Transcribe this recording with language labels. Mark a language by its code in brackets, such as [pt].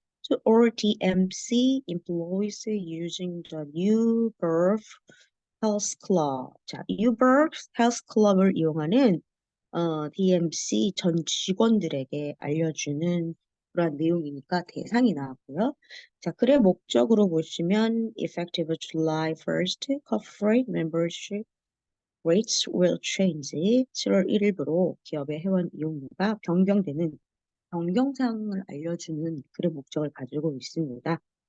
[en] To all DMC employees using the New Birth Health Club. [ko] 자, New Birth Health Club을 이용하는 DMC 전 직원들에게 알려주는 그런 내용이니까 대상이 나왔고요. 자, 글의 목적으로 보시면 [en] effective July 1st, corporate membership rates will change. [ko] 7월 1일부로 기업의 회원 이용료가 변경되는 변경사항을 알려주는 글의 목적을 가지고 있습니다.